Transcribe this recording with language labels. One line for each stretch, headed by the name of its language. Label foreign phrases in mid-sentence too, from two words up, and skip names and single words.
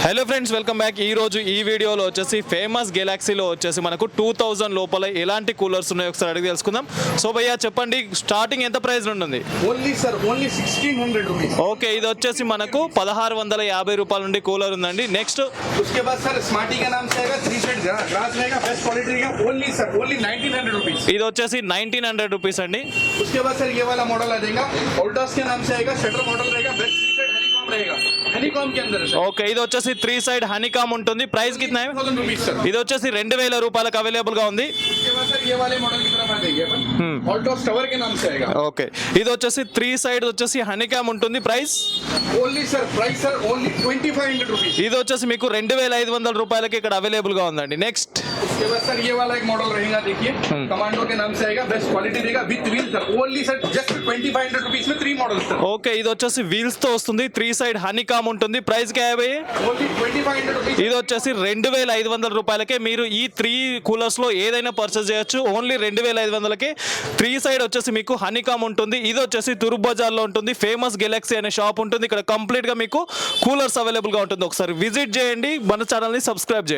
Telugu: హలో ఫ్రెండ్స్, వెల్కమ్ బ్యాక్. ఈ రోజు ఈ వీడియోలో వచ్చేసి ఫేమస్ గెలాక్సీలో వచ్చేసి మనకు 2000 లోపల ఎలాంటి కూలర్స్ ఉన్నాయో ఒకసారి అడిగి తెలుసుకుందాం. సో భయ్యా చెప్పండి, స్టార్టింగ్ ఎంత ప్రైస్ నుండి ఉంది?
English: only 1600 rupees.
Telugu: ఓకే, ఇది వచ్చేసి మనకు 1650 రూపాయల నుండి కూలర్ ఉందండి. నెక్స్ట్
Hindi: उसके बाद सर स्मार्टी का नाम से आएगा 3 सेट ग्लास रहेगा,
English: best quality
Hindi: का.
English: only sir only 1900 rupees.
Telugu: ఇది వచ్చేసి 1900 రూపీస్ అండి.
Hindi: उसके बाद सर ये वाला मॉडल आ जाएगा, ओल्टास के नाम से आएगा,
English: shutter model
Hindi: रहेगा,
English: best 3 set honeycomb
Hindi: रहेगा. हनीकॉम के अंदर है सर.
Telugu: ఓకే, ఇది వచ్చేసి
English: 3 side honeycomb
Telugu: ఉంటుంది. ప్రైస్
Hindi: कितना है?
English: 1000 rupees sir.
Telugu: ఇది వచ్చేసి 2000 రూపాయలకు అవైలబుల్ గా ఉంది.
Hindi: उसके बाद सर ये वाले मॉडल की तरफ आ जाएंगे अपन. ओल्टास टावर के नाम से आएगा.
Telugu: ఓకే, ఇది వచ్చేసి 3 సైడ్ వచ్చేసి హనీకామ్ ఉంటుంది. ప్రైస్
English: only sir price sir only 2500 rupees.
Telugu: ఇది వచ్చేసి మీకు 2500 రూపాయలకి ఇక్కడ అవైలబుల్ గా ఉందండి. నెక్స్ట్
Hindi: उसके बाद सर ये वाला एक मॉडल रहेगा, देखिए कमांडो के नाम से आएगा,
English: best quality
Hindi: रहेगा
English: with wheel sir. only sir just 2500 rupees में 3 model sir.
Telugu: ఓకే, ఇది వచ్చేసి వీల్స్ తో వస్తుంది.
English: 3 side honeycomb
Telugu: ఉంటుంది. ప్రైస్ కే భయ్?
English: only 2500 rupees.
Telugu: ఇది వచ్చేసి 2500 రూపాయలకే మీరు ఈ 3 కూలర్స్ లో ఏదైనా పర్చేస్ చేయొచ్చు. ఓన్లీ 2500కే 3 సైడ్ వచ్చేసి మీకు హనీకామ్ ఉంటుంది. ఇది వచ్చేసి తూర్పు బజార్ లో ఉంటుంది. ఫేమస్ గెలాక్సీ అనే షాప్ ఉంటుంది. ఇక్కడ కంప్లీట్ గా మీకు కూలర్స్ అవైలబుల్ గా ఉంటుంది. ఒకసారి విజిట్ చేయండి, మన ఛానల్ ని సబ్స్క్రైబ్ చేయండి.